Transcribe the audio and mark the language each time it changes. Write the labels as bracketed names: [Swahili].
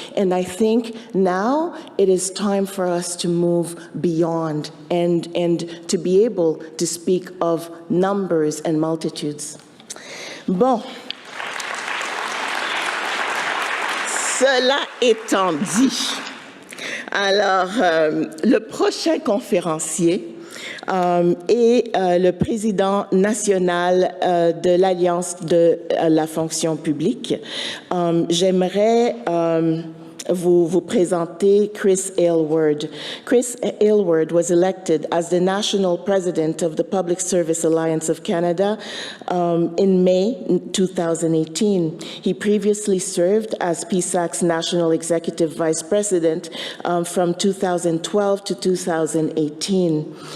[English] And I think now it is time for us to move beyond and to be able to speak of numbers and multitudes. [French] Bon. Cela étant dit, alors le prochain conférencier est le président national de l'Alliance de la fonction publique. J'aimerais vous présenter Chris Aylward. [English] Chris Aylward was elected as the national president of the Public Service Alliance of Canada in May 2018. He previously served as PSAC's national executive vice president from 2012 to 2018.